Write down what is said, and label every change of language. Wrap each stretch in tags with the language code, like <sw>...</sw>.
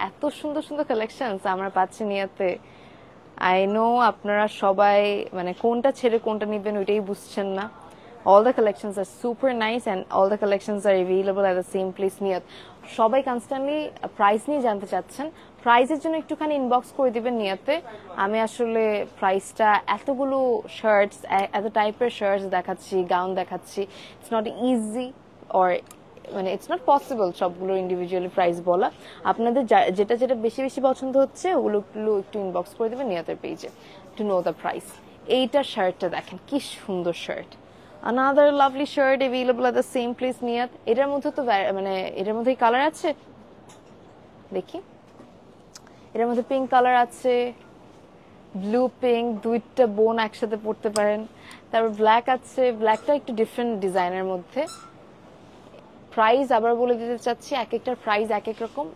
<bn>এত সুন্দর সুন্দর কালেকশনস আমরা পাচ্ছি নিয়াতে।</bn> <en>I know</en> <bn>আপনারা সবাই মানে কোনটা ছেড়ে কোনটা নিবেন ওইটাই বুঝছেন না।</bn> <en>All the collections are super nice and all the collections are available at the same place Niyat.</en> <bn>সবাই কনস্ট্যান্টলি প্রাইস নিয়ে জানতে চাচ্ছেন, প্রাইসের জন্য একটুখানি ইনবক্স করে দিবেন নিয়তে। আমি আসলে প্রাইসটা, এতগুলো শার্টস, এত টাইপের শার্টস দেখাচ্ছি, গাউন দেখাচ্ছি, ইটস নট ইজি অর মানে</bn> <en>it's not possible</en> <bn>সবগুলো ইন্ডিভিজুয়ালি প্রাইস বলা। আপনাদের যেটা যেটা বেশি বেশি পছন্দ হচ্ছে ওগুলো একটু ইনবক্স করে দেবেন নিয়তের পেজে</bn> <en>To know the price.</en> <bn>এইটার শার্টটা দেখেন কি সুন্দর shirt,</bn> <en>another lovely shirt available at the same place</en> <bn>নিয়ত। এটার মধ্যে তো মানে এটার মধ্যে কালার আছে, দেখি এটার মধ্যে পিঙ্ক কালার আছে, ব্লু পিঙ্ক, দুইটা বোন একসাথে পড়তে পারেন। তারপর ব্ল্যাক আছে, ব্ল্যাকটা একটু ডিফারেন্ট ডিজাইনের মধ্যে। প্রাইস আবার বলে দিতে চাচ্ছি, এক একটার প্রাইস এক এক রকম।</bn>